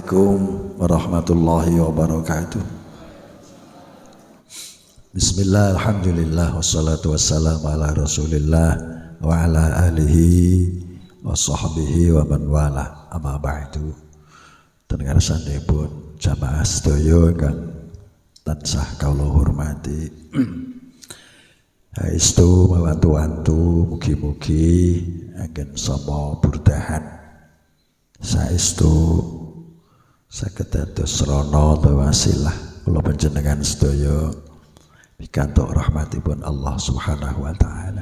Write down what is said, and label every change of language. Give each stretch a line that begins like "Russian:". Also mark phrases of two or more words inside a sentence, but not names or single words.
Arabic: السلام عليكم ورحمة الله وبركاته. بسم الله، الحمد لله، والصلاة والسلام على رسول الله وعلى آله وصحبه ومن والاه، أما بعد.
Javanese: Tengar sanipun jamaah sedaya ingkang tansah kawula hormati. Saestu mawantu-wantu mugi-mugi anggen sama burdahan saestu saged dados srana wasilah kula panjenengan sedaya pikantuk rahmatipun
Arabic: الله سبحانه وتعالى.